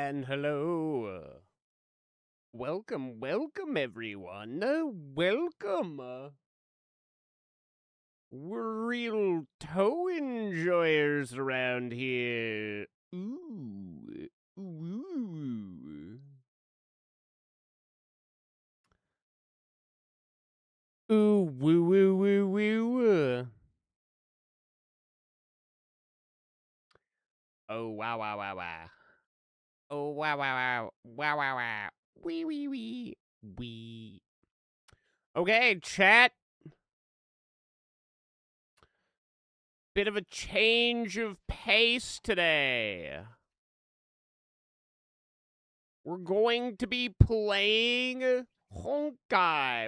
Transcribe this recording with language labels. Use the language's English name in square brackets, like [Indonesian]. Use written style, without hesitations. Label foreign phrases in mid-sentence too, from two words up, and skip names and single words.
[English] hello. Welcome, everyone. Welcome. We're real toe enjoyers around here. Ooh. Ooh. Ooh, woo, woo, woo, woo. Oh, wow, wow, wow, wow. Oh, wow, wow, wow. Wow, wow, wow. Wee, wee, wee. Wee. Okay, chat. Bit of a change of pace today. We're going to be playing Honkai.